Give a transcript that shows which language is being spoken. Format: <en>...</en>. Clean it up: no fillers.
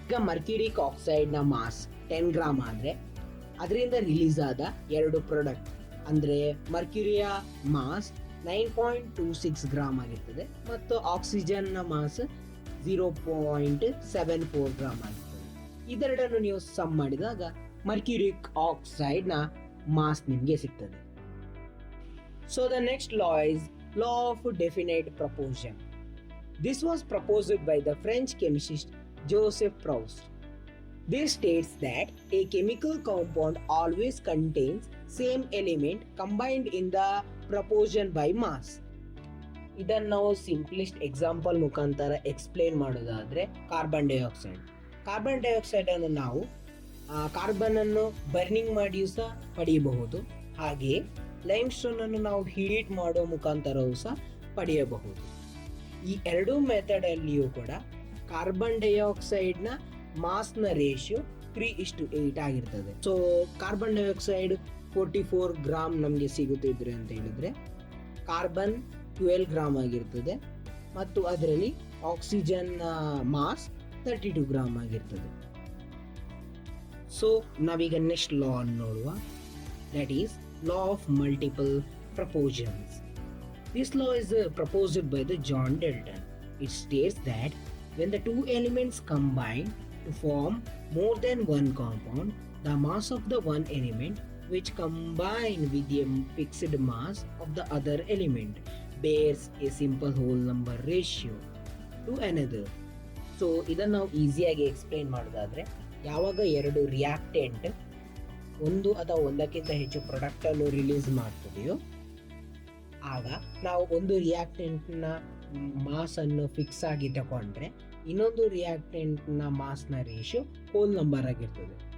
<kn>ಈಗ ಮರ್ಕ್ಯುರಿಕ್ ಆಕ್ಸೈಡ್ನ mass 10 gram ಆದರೆ ಅದರಿಂದ ರಿಲೀಸ್ ಆದ ಎರಡು ಪ್ರಾಡಕ್ಟ್ ಅಂದರೆ ಮರ್ಕ್ಯುರಿಯ ಮಾಸ್ 9.26 ಗ್ರಾಮ್ ಆಗಿರ್ತದೆ ಮತ್ತು ಆಕ್ಸಿಜನ್ನ ಮಾಸ್ 0.74 ಗ್ರಾಮ್ ಆಗಿರ್ತದೆ. ಇದೆರಡನ್ನು ನೀವು ಸಮ್ ಮಾಡಿದಾಗ ಮರ್ಕ್ಯುರಿಕ್ ಆಕ್ಸೈಡ್ನ ಮಾಸ್ ನಿಮಗೆ ಸಿಗ್ತದೆ.</kn> <en>The next law is law of definite proportion. This was proposed by the French chemist Joseph Proust. This states that a chemical compound always contains same element combined in the proportion by mass.</en> <kn>ಇದನ್ನು ನಾವು ಸಿಂಪ್ಲಿಸ್ಟ್ example ಮುಖಾಂತರ explain ಮಾಡೋದಾದ್ರೆ carbon dioxide ಅನ್ನು ನಾವು carbon ಅನ್ನು burning ಮಾಡಿಯೂ ಸಹ ಪಡೆಯಬಹುದು. ಹಾಗೆಯೇ ಲೈಮ್ ಸ್ಟೋನ್ ಅನ್ನು ನಾವು ಹೀಟ್ ಮಾಡೋ ಮುಖಾಂತರವೂ ಸಹ ಪಡೆಯಬಹುದು. ಈ ಎರಡೂ ಮೆಥಡ್ ಅಲ್ಲಿಯೂ ಕೂಡ ಕಾರ್ಬನ್ ಡೈಆಕ್ಸೈಡ್ನ ಮಾಸ್ನ ರೇಷಿಯೋ 3:8 ಆಗಿರ್ತದೆ. ಕಾರ್ಬನ್ ಡೈಆಕ್ಸೈಡ್ 44 ಗ್ರಾಮ್ ನಮಗೆ ಸಿಗುತ್ತಿದ್ರೆ ಅಂತ ಹೇಳಿದ್ರೆ ಕಾರ್ಬನ್ 12 ಗ್ರಾಮ್ ಆಗಿರ್ತದೆ ಮತ್ತು ಅದರಲ್ಲಿ ಆಕ್ಸಿಜನ್ ಮಾಸ್ 32 ಗ್ರಾಮ್ ಆಗಿರ್ತದೆ. ನಾವೀಗ ನೆಕ್ಸ್ಟ್ ಲಾ ಅನ್ನು ನೋಡುವ,</kn> <en>That is law of multiple proportions. This law is proposed by the John Dalton. It states that when the two elements combine to form more than one compound, the mass of the one element which combine with the fixed mass of the other element bears a simple whole number ratio to another.</en> <kn>ಇದನ್ನು ನಾವು ಈಸಿಯಾಗಿ explain ಮಾಡೋದಾದ್ರೆ, ಯಾವಾಗ ಎರಡು reactant ಒಂದು ಅಥವಾ ಒಂದಕ್ಕಿಂತ ಹೆಚ್ಚು ಪ್ರಾಡಕ್ಟ್ ಅನ್ನು ರಿಲೀಸ್ ಮಾಡ್ತದೆಯೋ ಆಗ ನಾವು ಒಂದು ರಿಯಾಕ್ಟೆಂಟ್ನ ಮಾಸ್ ಅನ್ನು ಫಿಕ್ಸ್ ಆಗಿ ತಗೊಂಡ್ರೆ ಇನ್ನೊಂದು ರಿಯಾಕ್ಟೆಂಟ್ನ ಮಾಸ್ನ ರೇಷಿಯೋ ಹೋಲ್ ನಂಬರ್ ಆಗಿರ್ತದೆ.</kn>